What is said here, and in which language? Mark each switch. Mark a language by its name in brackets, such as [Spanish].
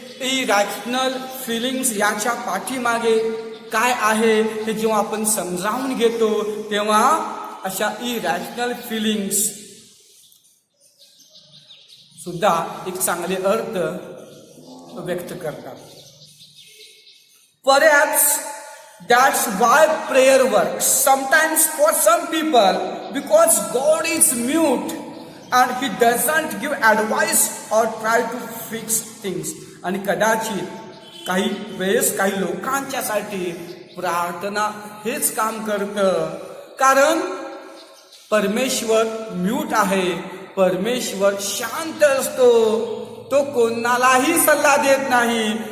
[Marathi] Irrational feelings याच्या पाठीमागे काय आहे हे जेव्हा आपण समजावून घेतो तेव्हा अशा इरॅशनल फिलिंग्स सुद्धा एक चांगले अर्थ व्यक्त करतात. [English] Perhaps that's why prayer works. Sometimes for some people, because God is mute and He doesn't give advice or try to fix things. [Marathi] आणि कदाचित काही वेळेस काही लोकांच्यासाठी प्रार्थना हेच काम करतं, कारण परमेश्वर म्यूट आहे, परमेश्वर शांत असतो, तो कोणालाही सल्ला देत नाही,